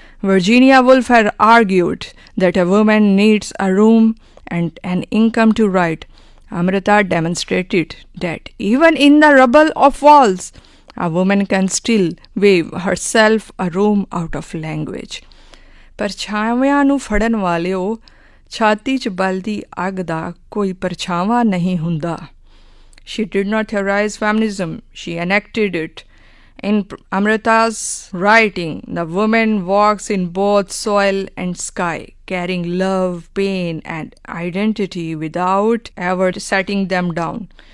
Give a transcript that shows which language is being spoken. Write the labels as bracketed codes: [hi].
[en] Virginia Woolf had argued that a woman needs a room and an income to write. Amrita demonstrated that even in the rubble of walls, a woman can still weave herself a room out of language. [pa] ਪਰਛਾਵਿਆਂ ਨੂੰ ਫੜਨ ਵਾਲਿਓ, ਛਾਤੀ 'ਚ ਬਲਦੀ ਅੱਗ ਦਾ ਕੋਈ ਪਰਛਾਵਾਂ ਨਹੀਂ ਹੁੰਦਾ. [en] She did not theorize feminism, she enacted it. In Amrita's writing, the woman walks in both soil and sky, carrying love, pain, and identity without ever setting them down.